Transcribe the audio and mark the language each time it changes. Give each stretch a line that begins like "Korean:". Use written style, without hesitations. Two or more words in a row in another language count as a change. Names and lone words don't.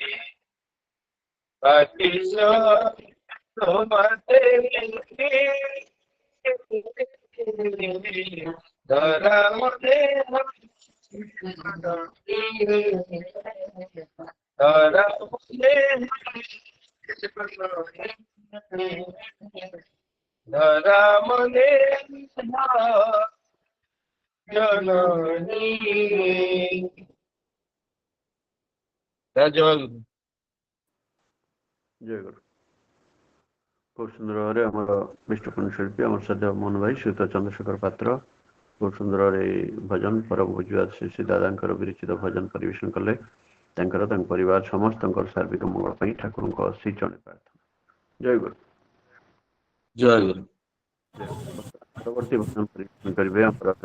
Bangla: বাকি সব তোমাতে ধরা মনে ধরা মনে ধরা মনে জননী জয় গুরু। খুব সুন্দর ভাবে আমার বিষ্ণুপুণ শিল্পী আমার শ্রদ্ধা
Odia: ମୋହନ ଭାଇ ଶ୍ରୀଯୁକ୍ତ ଚନ୍ଦ୍ରଶେଖର ପାତ୍ର ବହୁତ ସୁନ୍ଦର ଏଇ ଭଜନ ପରମ ପୂଜ୍ୟ ଶ୍ରୀ ଦାଦାଙ୍କର ବିରଚିତ ଭଜନ ପରିବେଷଣ କଲେ। ତାଙ୍କର ତାଙ୍କ ପରିବାର ସମସ୍ତଙ୍କର ସାର୍ବିକ ମଙ୍ଗଳ ପାଇଁ ଠାକୁରଙ୍କ ଶ୍ରୀ ଚରଣରେ ପ୍ରାର୍ଥନା। ଜୟ ଗୁରୁ। ଜୟ ଗୁରୁ। ପରବର୍ତ୍ତୀ ଭଜନ ପରିବେଷଣ କରିବେ ଆମର